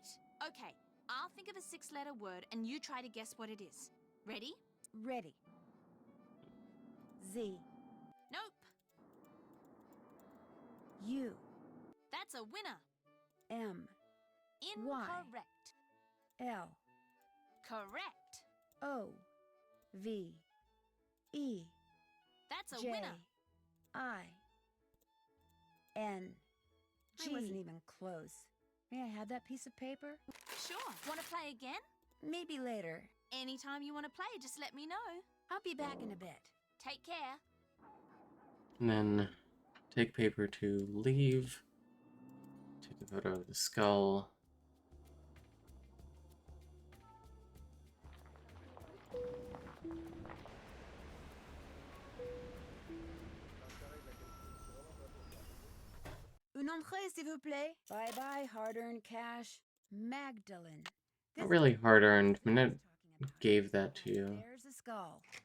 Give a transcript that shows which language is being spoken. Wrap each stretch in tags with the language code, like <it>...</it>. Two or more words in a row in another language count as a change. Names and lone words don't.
<en>Okay, I'll think of a 6-letter word and you try to guess what it is. Ready? Ready. Z. Nope. U. That's a winner. M. Incorrect. L. Correct. O. V. E. That's a J. winner. I. N. G. I wasn't even close. May I have that piece of paper? Sure. Want to play again? Maybe later. Anytime you want to play, just let me know. I'll be back in a bit. Take care. And then take paper to leave. Take a photo of the skull.</en> <fr>Une entrée, s'il vous plaît.</fr> <en>Bye-bye, hard-earned cash. Magdalene. Not really hard-earned. Minette gave that to you. There's a skull.</en>